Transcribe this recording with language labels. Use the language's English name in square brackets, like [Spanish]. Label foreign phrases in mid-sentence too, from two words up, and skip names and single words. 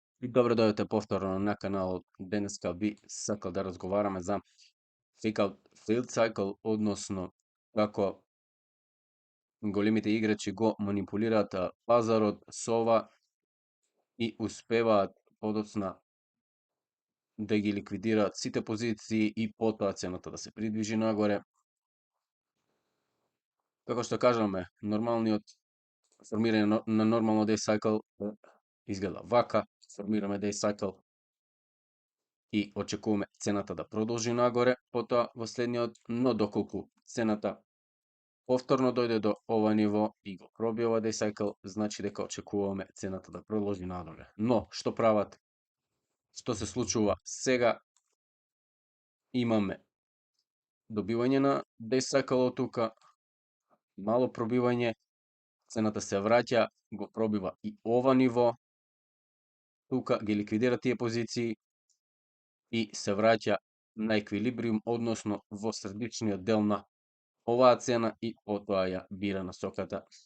[Macedonian] Добро дојдовте повторно на каналот. Денеска би сакал да разговараме за [English] fake failed cycle, [Macedonian] односно како големите играчи го манипулираат пазарот со ова и успеваат подоцна да ги ликвидираат сите позиции и потоа цената да се придвижи нагоре. Како што кажаме, нормалниот формирање на нормално [English] day cycle [Macedonian] изгледа вака. Формираме [English] day cycle [Macedonian] и очекуваме цената да продолжи нагоре, потоа во следниот, но доколку цената повторно дојде до ова ниво и го проби ова [English] day cycle, [Macedonian] значи дека очекуваме цената да продолжи надоле. Но, што прават? Што се случува сега? Имаме добивање на [English] day cycle [Macedonian] од тука, мало пробивање, цената се враќа, го пробива и ова ниво, тука ги ликвидира тие позиции и се враќа на еквилибриум, односно во средичниот дел на оваа цена и потоа ја бира насоката.